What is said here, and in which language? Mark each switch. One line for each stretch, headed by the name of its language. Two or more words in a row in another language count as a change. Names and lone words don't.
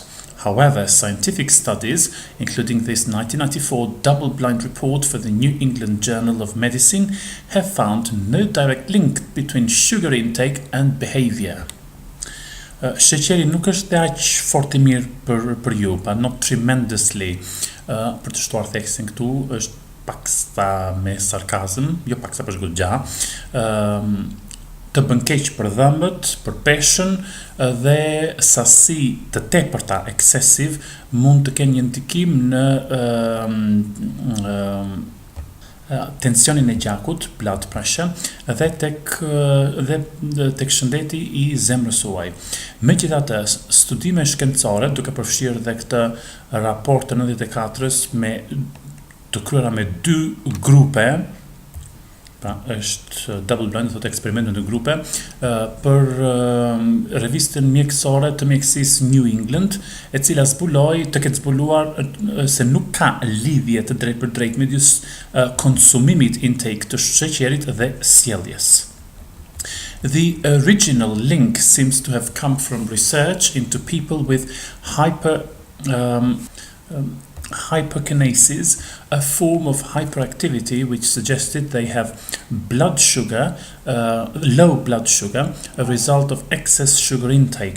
English: However, scientific studies, including this 1994 double-blind report for the New England Journal of Medicine, have found no direct link between sugar intake and behavior.
Albanian: Sheqeri nuk është aq fort I mirë për ju,
English: but not tremendously.
Albanian: Për të shtuar theksin këtu është paksa me sarkazm, jo paksa për goxha. Të bën keq për dhëmbët, për peshën dhe sasi të tepërta excessive mund të kenë një ndikim në tensionin e gjakut,
English: blood pressure,
Albanian: dhe tek shëndeti I zemrës suaj. Megjithatë, studime shkencore, duke përfshirë dhe këtë raport të 94-s të kryera me 2 grupe, pra është
English: double blind,
Albanian: thotë eksperiment në 2 grupe, për revistën mjekësore të mjekësisë New England, e cila të ketë zbuluar se nuk ka lidhje të drejtë për drejtë midis konsumimit intake të sheqerit dhe sjelljes.
English: The original link seems to have come from research into people with hyperkinesis, a form of hyperactivity which suggested they have low blood sugar, a result of excess sugar intake.